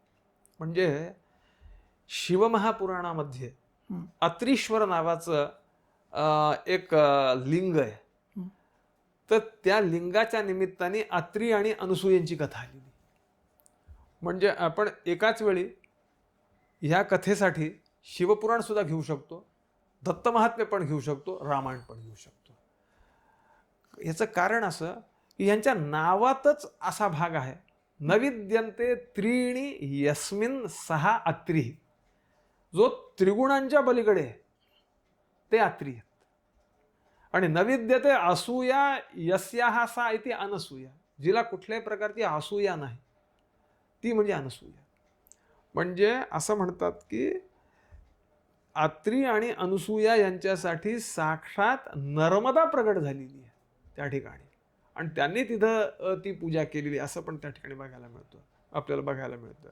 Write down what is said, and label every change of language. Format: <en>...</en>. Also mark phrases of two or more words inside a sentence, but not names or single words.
<mr>म्हणजे शिवमहापुराणामध्ये अत्रीश्वर नावाचं एक लिंग आहे, तर त्या लिंगाच्या निमित्ताने अत्री आणि अनुसूयांची कथा आलेली. म्हणजे आपण एकाच वेळी ह्या कथेसाठी शिवपुराण सुद्धा घेऊ शकतो, दत्त महात्म्य पण घेऊ शकतो, रामायण पण घेऊ शकतो. याचं कारण असं की यांच्या नावातच असा भाग आहे,</mr> <sa>नविद्यन्ते त्रीणी यस्मिन् सहा अत्री.</sa> <mr>जो त्रिगुणांच्या पलीकडे आहे ते अत्री आहेत.</mr> <sa>आणि नविद्यते असूया यस्याहा सा इति अनसूया.</sa> <mr>जिला कुठल्याही प्रकारची असूया नाही ती म्हणजे अनसूया. म्हणजे असं म्हणतात की अत्री आणि अनसूया यांच्यासाठी साक्षात नर्मदा प्रगट झालेली आहे त्या ठिकाणी, आणि त्यांनी तिथं ती पूजा केलेली असं पण त्या ठिकाणी आपल्याला बघायला मिळतं.</mr>